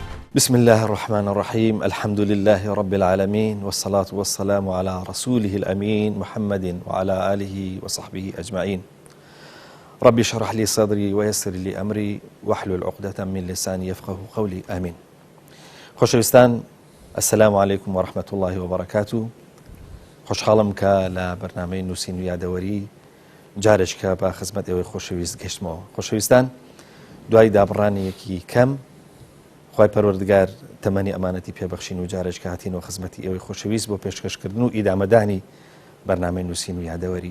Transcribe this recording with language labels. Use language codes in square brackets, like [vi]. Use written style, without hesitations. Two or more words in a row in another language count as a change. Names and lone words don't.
[ar] بسم الله الرحمن الرحيم الحمد لله رب العالمين والصلاة والسلام على رسوله الأمين محمد وعلى آله وصحبه أجمعين ربي اشرح لي صدري ويسر لي أمري واحلل عقدة من لساني يفقه قولي آمين خوشویستان السلام عليكم ورحمة الله وبركاته [ckb] خوشحاڵم کە لە بەرنامەی نووسین و یادەوەری جارێککە بە خزمەت ئێوەی خۆشەویست گەشتمەوە. خۆشەویستان دوای دابڕانیەکی کەم خوای پەروەردگار تەمەنی ئەمانەتی پێبەخشین و جارێککە هاتینەوە خزمەتی ئێوەی خۆشەویست بۆ پێشکەشکردن و ئیدامەدانی بەرنامەی نووسین و یادەوەری.